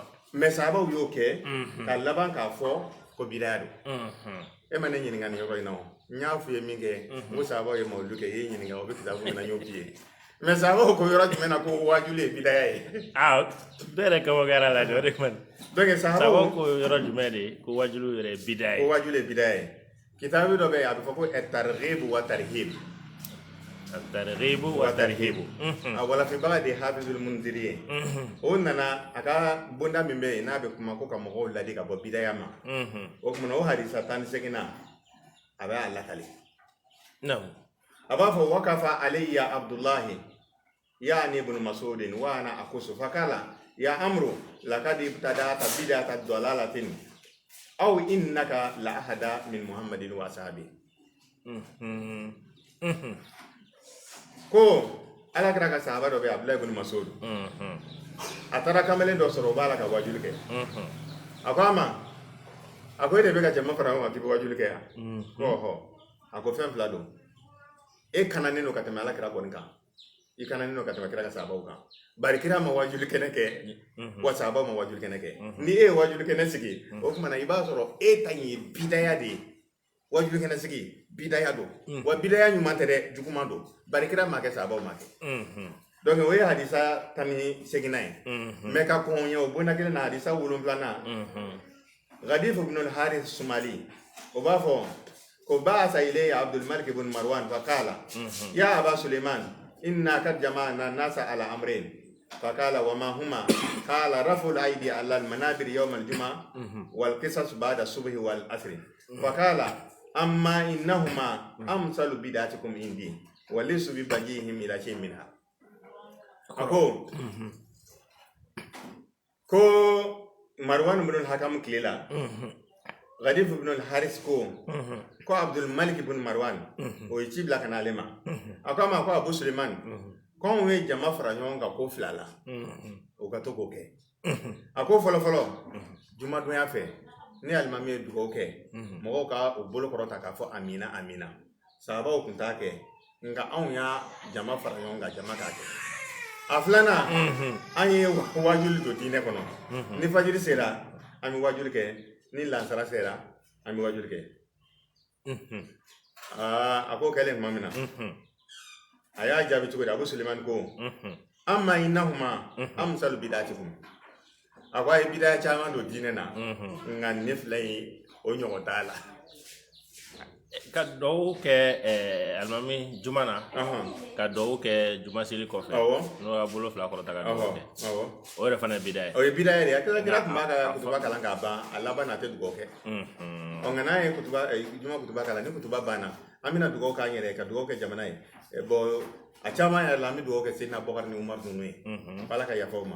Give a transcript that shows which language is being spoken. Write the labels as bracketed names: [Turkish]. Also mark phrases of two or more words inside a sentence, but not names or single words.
[Bambara] mais sahabaw y'o kɛ ka laban k'a fɔ ko bidaya don e ma ne ɲininka nin yɔrɔ in na o n y'a f'i ye min kɛ n ko sahabaw ye mawulidu kɛ e ye ɲininka o bɛ kitabu min na n y'o f'i ye mais sahabaw ko yɔrɔ jumɛn na ko wajuli ye bidaya ye bɛɛ yɛrɛ kabɔ kɛra la o de kama donc sahabaw ko yɔrɔ jumɛn de ko wajuli yɛrɛ ye bidaya ye ko wajuli ye bidaya ye kitabu dɔ bɛ yen a bɛ fɔ ko at-targhib wa tarhib at-targhib wa tarhib a walafibaga de Hafizul Mundiri ye o nana a ka bonda min bɛ yen n'a bɛ kuma ko ka mɔgɔw ladi ka bɔ bidaya ma o kumana o hadisa 18 a bɛ a lakale a b'a fɔ [Arabic] وقف علي عبد الله يعني ابن مسعود وأنا أقص فقال يا عمرو لقد ابتدعت بدعة ضلالة أو إنك لأهدى من محمد وأصحابي [Bambara] ko ala kira ka sahaba dɔ bɛ Abdullahi ibn Mas'ud a taara kamalen dɔ sɔrɔ o b'a la ka wajuli kɛ a ko a ma a ko e de bɛ ka jama fara ɲɔgɔn kan k'i bɛ wajuli kɛ yan ko a ko fɛn fila don e kananen don ka tɛmɛ ala kira kɔni kan i kananen don ka tɛmɛ kira ka sahabaw kan bari kira ma wajuli kɛnɛ kɛ wa sahabaw ma wajuli kɛnɛ kɛ ni e ye wajuli kɛnɛ sigi o kumana i b'a sɔrɔ e ta in ye bidaya de ye wajuli kɛnɛ sigi bidaya don wa bidaya ɲuman tɛ dɛ juguman don bari kira ma kɛ sahabaw ma kɛ donc o ye hadisa 18 ye mais ka kɔn ye o bonda kelen na hadisa 7 Ghadif ibn al-Harith Sumali o b'a fɔ ko [Arabic] بعث إلي عبد الملك بن مروان فقال يا أبا سليمان إنا قد جمعنا الناس على أمرين فقال وما هما قال رفع الأيدي على المنابر يوم الجمعة والقصص بعد الصبح والعصر فقال أما إنهما أمثل بدعتكم عندي ولست بمجيبكم إلى شيء منها ako [Bambara] ko Marwan ibn al-Hakam kilela Ghadif ibn al-Haris ko Abdul Malik ibn Marwan o yi bila kana lema akama ko Abu Suleiman ko we jama fara ɲɔgɔn kan ko fila la o ka to k'o kɛ a ko fɔlɔ juma donya fɛ ni alimami ye dugawu kɛ mɔgɔw ka o bolo kɔrɔta k'a fɔ [Arabic] آمين آمين [Bambara] sahabaw kun t'a kɛ nka anw y'a jama fara ɲɔgɔn kan jama k'a kɛ a filanan an ye wajuli don diinɛ kɔnɔ ni fajiri sera an bɛ wajuli kɛ ni lansara sera an bɛ wajuli kɛ a ko kɛlen tuma min na a y'a jaabi cogo di Abu Suleiman ko [Arabic] أما إنهما أمثل بدعتكم [Bambara] a ko a ye bidaya caman don diinɛ na nka ne fila in o ɲɔgɔn t'a la ka dɔw kɛ alimami juma na ka dɔw kɛ juma seli kɔfɛ n'o y'a bolo fila kɔrɔta ka dɔw kɛ o yɛrɛ fana ye bidaya ye o ye bidaya de ye kira tun b'a ka kutuba kalan k'a ban a laban na a tɛ dugawu kɛ nka n'a ye juma kutuba kalan ni kutuba banna an bɛna dugawu k'an yɛrɛ ka dugawu kɛ jamana ye bon a caman yɛrɛ la an bɛ dugawu kɛ Seydina Abubakar ni Umaru ninnu ye Ala ka yafa o ma